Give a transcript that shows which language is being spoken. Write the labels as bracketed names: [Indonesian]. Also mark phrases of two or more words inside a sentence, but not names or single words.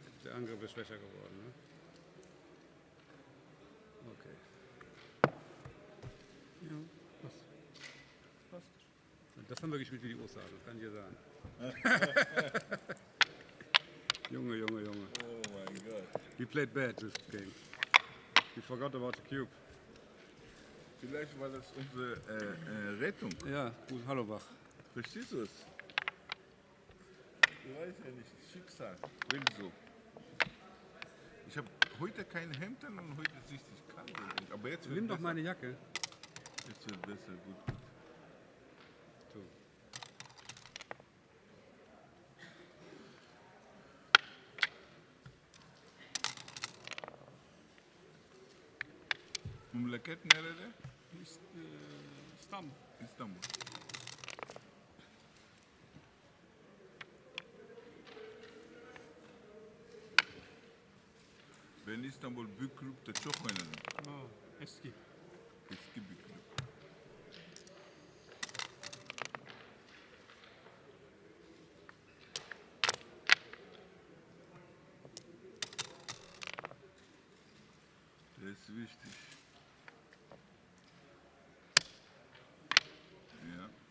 [German] Der Angriff ist schwächer geworden, ne? Okay. Ja, passt. Passt. Das haben wir gespielt wie die Osterhasen, das kann ich dir sagen. Junge, Junge, Junge. Oh mein Gott. [English] We played bad this game. We forgot about the cube. [German] Vielleicht war das unsere Rettung. Ja, gut, hallo Bach. Verstehst du es? Ich weiß ja nicht, Schicksal, will so. Ich habe heute kein Hemd an und heute ist richtig kalt. Aber jetzt wird Nimm doch besser. meine Jacke. Jetzt wird besser, gut. So. [Turkish] Memleket nerede? İstanbul. İstanbul. Ben İstanbul büyük kulüpte çok oynadım. Eski. Eski bir kulüp. [German] Das ist wichtig. Ja.